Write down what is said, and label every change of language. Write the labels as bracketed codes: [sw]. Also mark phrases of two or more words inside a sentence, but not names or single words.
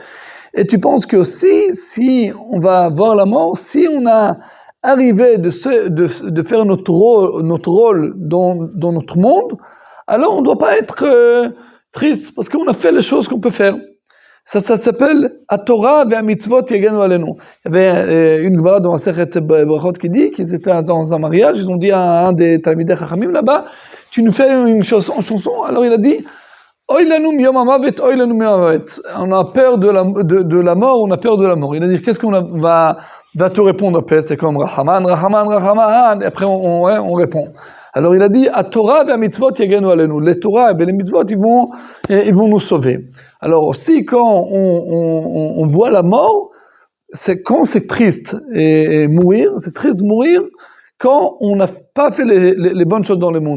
[fr] Et tu penses que aussi, si on va voir la mort, si on a arrivé de faire notre rôle dans notre monde, alors on ne doit pas être triste, parce qu'on a fait les choses qu'on peut faire. Ça s'appelle Torah et [he] מצוות יגנו עלינו. [fr] Il y avait une Gemara dans Masechet Brachot qui dit qu'ils étaient dans un mariage, ils ont dit à un des [he] תלמידי חכמים [fr] là-bas, tu nous fais une chanson, alors il a dit [he] אוי לנו מיום המוות, אוי לנו מיום המוות. [fr] On a peur de la mort, on a peur de la mort. Il a dit qu'est-ce qu'on va te répondre après? C'est comme Rahaman, et après on répond. Alors il a dit Torah et [he] מצוות יגנו עלינו. [fr] Les Torah et les mitzvot ils vont nous sauver. Alors aussi quand on voit la mort, c'est quand c'est triste et mourir, c'est triste de mourir quand on n'a pas fait les bonnes choses dans le monde.